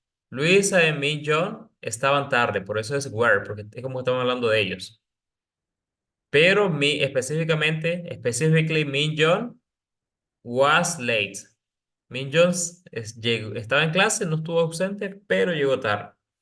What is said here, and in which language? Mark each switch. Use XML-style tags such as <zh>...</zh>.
<es>Luisa y Min John estaban tarde, por eso es were, porque es como estamos hablando de ellos.</es> <en>Pero specifically Min John was late.</en> <es>Min John estaba en clase, no estuvo ausente, pero llegó tarde.</es>